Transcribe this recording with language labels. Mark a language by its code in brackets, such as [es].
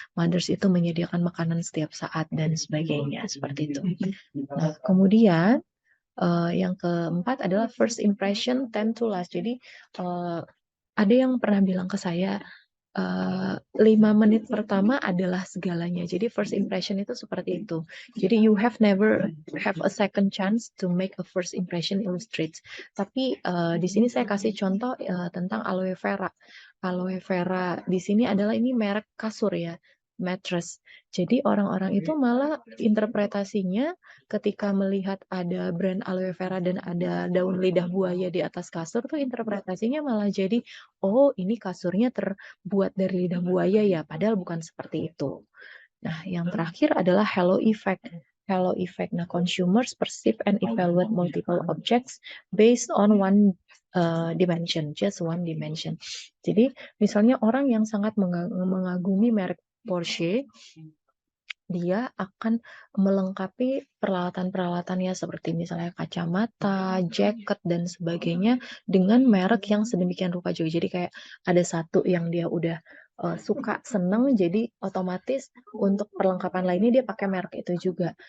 [id] Mothers itu menyediakan makanan setiap saat dan sebagainya, seperti itu. Nah, kemudian yang keempat adalah [en] first impression tend to last. [id] Jadi ada yang pernah bilang ke saya, 5 menit pertama adalah segalanya. Jadi first impression itu seperti itu. [en] Jadi you have never have a second chance to make a first impression illustrates. [id] Tapi di sini saya kasih contoh tentang aloe vera. Aloe vera di sini adalah ini merek kasur ya, mattress. Jadi orang-orang itu malah interpretasinya ketika melihat ada brand aloe vera dan ada daun lidah buaya di atas kasur tuh interpretasinya malah jadi, oh ini kasurnya buat dari lidah buaya ya, padahal bukan seperti itu. Nah, yang terakhir adalah halo effect. Halo effect. [en] Nah, consumers perceive and evaluate multiple objects based on one dimension, just one dimension. [id] Jadi, misalnya orang yang sangat mengagumi merek Porsche, dia akan melengkapi peralatan-peralatannya seperti misalnya kacamata, jaket, dan sebagainya dengan merek yang sedemikian rupa juga. Jadi kayak ada satu yang dia udah suka, seneng, jadi otomatis untuk perlengkapan lainnya dia pakai merek itu juga.